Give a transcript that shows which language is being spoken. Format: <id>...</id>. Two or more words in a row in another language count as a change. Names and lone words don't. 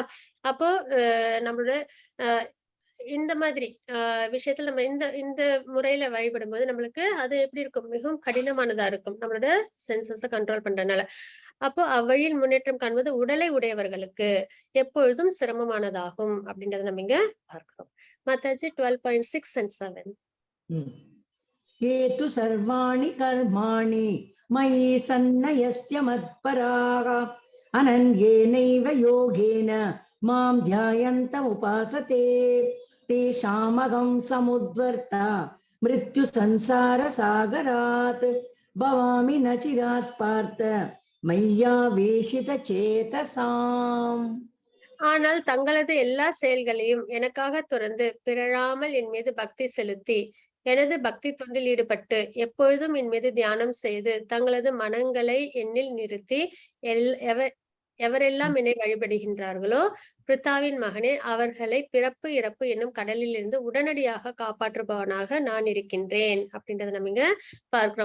<ta>அப்போ நம்மளோட இந்த மாதிரி விஷயத்துல நம்ம இந்த இந்த முறையில வழிபடும் போது நம்மளுக்கு அது எப்படி இருக்கும், மிகவும் கடினமானதா இருக்கும் நம்மளோட</ta> <en>senses control</en> <ta>பண்றதுனால. அப்போ அவ்வழியில் முன்னேற்றம் காண்பது உடலை உடையவர்களுக்கு எப்பொழுதும் சிரமமானதாகும் அப்படின்றத நம்ம இங்க பார்க்கிறோம். மத்தாச்சி 12.6 and 7.</ta> <sa>ये तु सर्वाणि कर्माणि मयि सन्न्यस्य मत्पराः अनन्येनैव योगेन मां ध्यायन्तमुपासते तेषामहं समुद्धर्ता मृत्यु संसार सागरात् भवामि नचिरात् पार्थ मय्यावेशित चेतसाम्.</sa> <ta>ஆனால் தங்களது எல்லா செயல்களையும் எனக்காக துறந்து பிறழாமல் என் மீது பக்தி செலுத்தி எனது பக்தி தொண்டில் ஈடுபட்டு எப்பொழுதும் என் மீது தியானம் செய்து தங்களது மனங்களை என்னில் நிறுத்தி எவரெல்லாம் என்னை வழிபடுகின்றார்களோ பிரித்தாவின் மகனே அவர்களை பிறப்பு இறப்பு என்னும் கடலில் இருந்து உடனடியாக காப்பாற்றுபவனாக நான் இருக்கின்றேன் அப்படின்றத நம்ம இங்க பார்க்கிறோம்.</ta>